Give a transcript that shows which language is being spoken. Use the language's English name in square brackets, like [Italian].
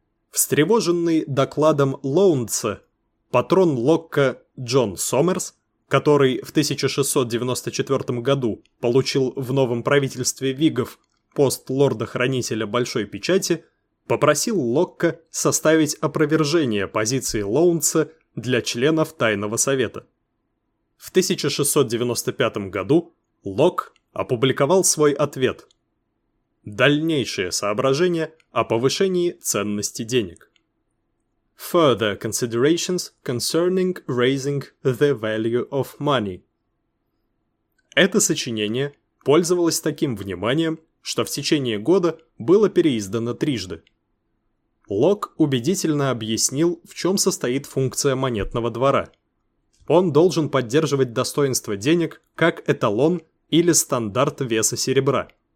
[Russian] Встревоженный докладом Лоундса, патрон Локка Джон Сомерс, который в 1694 году получил в новом правительстве Вигов пост лорда-хранителя Большой Печати, попросил Локка составить опровержение позиции Лоундса для членов Тайного Совета. В 1695 году Лок опубликовал свой ответ. Дальнейшее соображение о повышении ценности денег. [English] Further considerations concerning raising the value of money. [Russian] Это сочинение пользовалось таким вниманием, что в течение года было переиздано трижды. Лок убедительно объяснил, в чем состоит функция монетного двора. Он должен поддерживать достоинство денег как эталон или стандарт веса серебра.